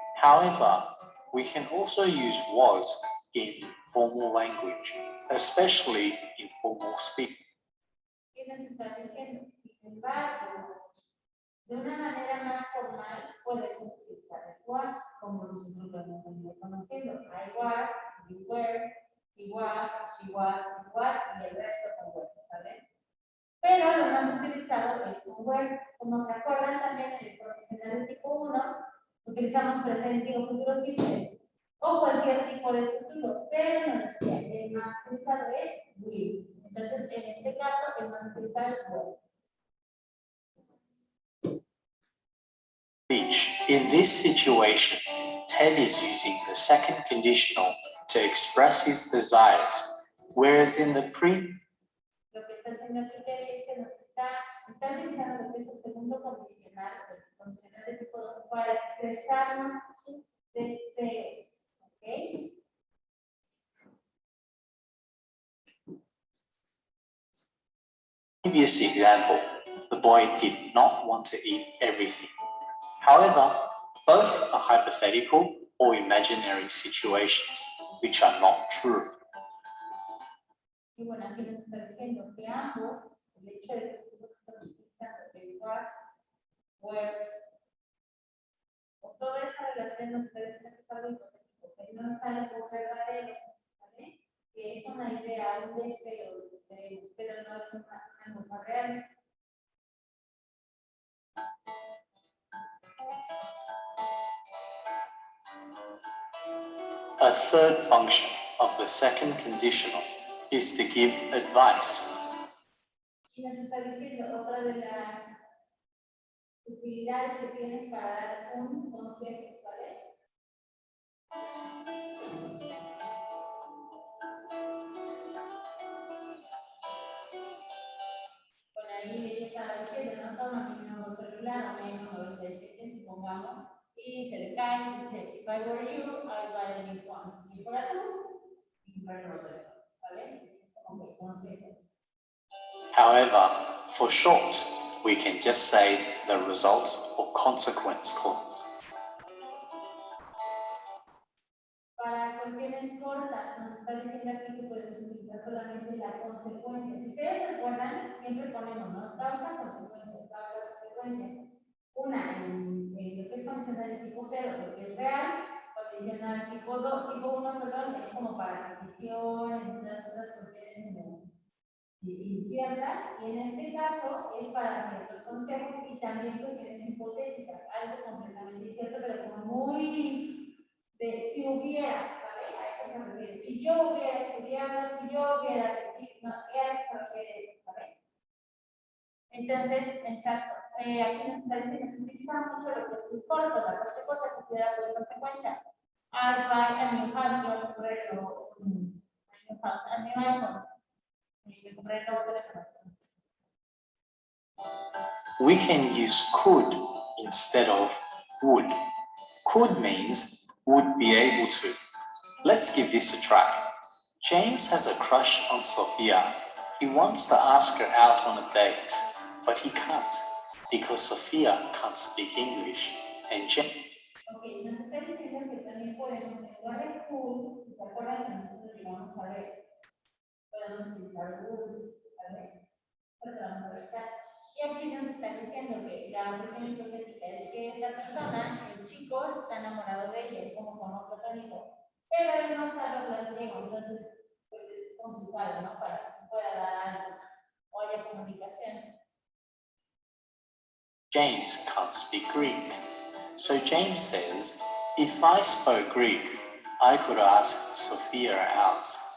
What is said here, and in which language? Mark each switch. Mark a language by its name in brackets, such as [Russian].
[English] However, we can also use was in formal language, especially in formal speech. [Spanish] ¿Qué nos está diciendo? Sin embargo, De una manera más formal, podemos utilizar el was, como nosotros lo hemos venido conociendo. [English] I was, you were, he was, she was, it was, [Spanish] y el resto con were, ¿saben? Pero lo más utilizado es un were. Como se acuerdan también en el condicional tipo 1, utilizamos presente o futuro simple o cualquier tipo de futuro, pero nos decía, el más utilizado es will. Entonces, en este caso, el más utilizado es were. [English] In this situation, Ted is using the second conditional to express his desires, whereas in the [Spanish] Lo que está haciendo aquí es que nos está utilizando lo que es el segundo condicional, el condicional de tipo 2, para expresarnos sus deseos. ¿Ok? [English] previous example, the boy did not want to eat everything. However, both are hypothetical or imaginary situations, which are not true. [Spanish] Y bueno, aquí nos está diciendo que ambos, el hecho de que nosotros estamos utilizando el was, were, o toda esa relación nos está diciendo que es algo hipotético, que no es algo verdadero, ¿vale? Que es una idea, un deseo, lo que queremos, pero no es una cosa real. [English] A third function of the second conditional is to give advice. [Spanish] Y nos está diciendo otra de las utilidades que tienes para dar un consejo, ¿sabes? Por ahí ella estaba diciendo, no toma mi nuevo celular, menos 97, supongamos, y se le cae y dice, [English] if I were you, I would buy a new one. [Spanish] Si yo fuera tú, comprarlo nuevo, ¿vale? Es como que consejo. [English] However, for short, we can just say the result or consequence clause. [Spanish] Para cuestiones cortas, nos está diciendo aquí que podemos utilizar solamente la consecuencia. Si ustedes recuerdan, siempre ponemos, ¿no? Causa, consecuencia, causa, consecuencia. Una en lo que es condicional de tipo 0, porque es real, condicional tipo 2, tipo 1, perdón, es como para condiciones, entre otras cuestiones inciertas, y en este caso es para ciertos consejos y también cuestiones hipotéticas, algo completamente incierto, pero como muy de si hubiera, ¿vale? A eso se refiere. Si yo hubiera estudiado, si yo hubiera asistido, no, eso se refiere, ¿vale? Entonces, exacto. Aquí nos está diciendo, se utiliza mucho lo que es el corto, la parte cosa considerada por consecuencia. [English] I buy a new house, [Spanish] yo compré [English] a new house, a new iPhone. [Spanish] Y compré el nuevo teléfono. [English] We can use could instead of would. Could means would be able to. Let's give this a try. James has a crush on Sophia. He wants to ask her out on a date, but he can't because Sophia can't speak English and James. [Spanish] Ok, nos está diciendo que también podemos, en lugar de could, si se acuerdan que nosotros llegamos a ver, podemos utilizar would, ¿vale? Porque vamos a buscar. Y aquí nos está diciendo que la cuestión hipotética es que esta persona, el chico, está enamorado de ella, es como su amor platónico, pero él no sabe hablar griego, entonces pues es complicado, ¿no? Para que se pueda dar algo o haya comunicación. [English] James can't speak Greek. So James says, if I spoke Greek, I could ask Sophia out.